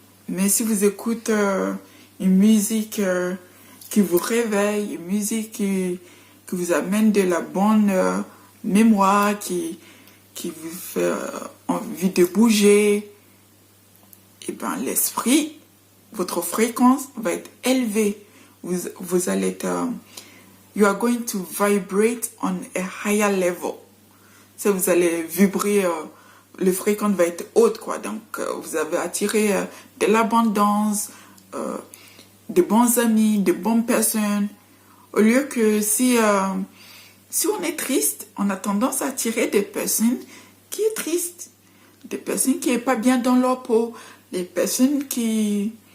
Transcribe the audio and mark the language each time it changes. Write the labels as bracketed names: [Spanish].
[French] Mais si vous écoutez une musique qui vous réveille, une musique qui vous amène de la bonne mémoire, qui vous fait envie de bouger, et ben l'esprit, votre fréquence va être élevée. Vous allez être... [English] you are going to vibrate on a higher level. [French] Ça, vous allez vibrer, le fréquence va être haute, quoi. Donc, vous avez attiré de l'abondance, de bons amis, de bonnes personnes. Au lieu que si on est triste, on a tendance à attirer des personnes qui sont tristes, des personnes qui ne sont pas bien dans leur peau, des personnes qui...